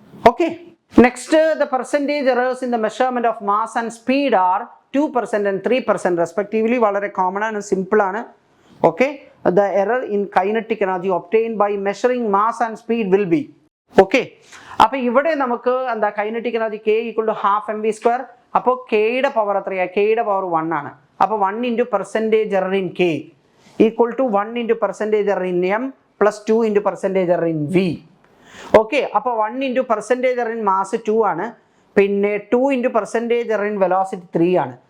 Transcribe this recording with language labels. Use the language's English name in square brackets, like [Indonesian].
[English] Okay, next, the percentage errors in the measurement of mass and speed are 2% and 3% respectively. [Malayalam] വളരെ common ആണ്, simple ആണ്. [English] Okay, the error in kinetic energy obtained by measuring mass and speed will be. [Malayalam] Okay, അപ്പോൾ ഇവിടെ നമുക്ക് എന്താ, kinetic energy K = ½ mv². [English] അപ്പോൾ കെയുടെ പവർ എത്രയാ, കെയുടെ പവർ 1 ആണ്. അപ്പോൾ 1 × percentage error in K = 1 × percentage error in M + 2 × percentage error in V. [Malayalam] Okay, അപ്പോൾ 1 × പെർസെൻറ്റേജ് എറർ ഇൻ മാസ് 2 ആണ്, പിന്നെ 2 × പെർസെൻറ്റേജ് എറർ ഇൻ വെലോസിറ്റി 3 ആണ്.